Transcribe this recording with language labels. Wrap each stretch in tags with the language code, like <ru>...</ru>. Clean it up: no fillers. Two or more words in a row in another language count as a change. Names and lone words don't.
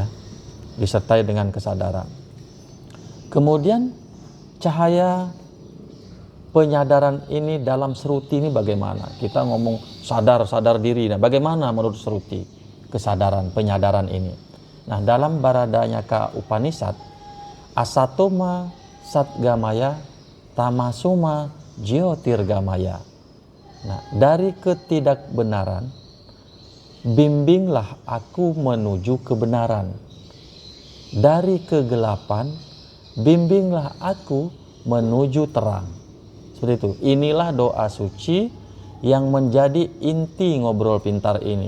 <id>Disertai dengan kesadaran. Kemudian cahaya penyadaran ini dalam Sruti ini bagaimana? Kita ngomong sadar diri. Nah, bagaimana menurut Sruti kesadaran, penyadaran ini? Nah, dalam Baradanyaka Upanishad,</id> <sa>asatoma satgamaya, tamasoma jyotirgamaya.</sa> <id>Nah, dari ketidakbenaran, bimbinglah aku menuju kebenaran. Dari kegelapan, bimbinglah aku menuju terang. Seperti itu. Inilah doa suci yang menjadi inti ngobrol pintar ini.</id>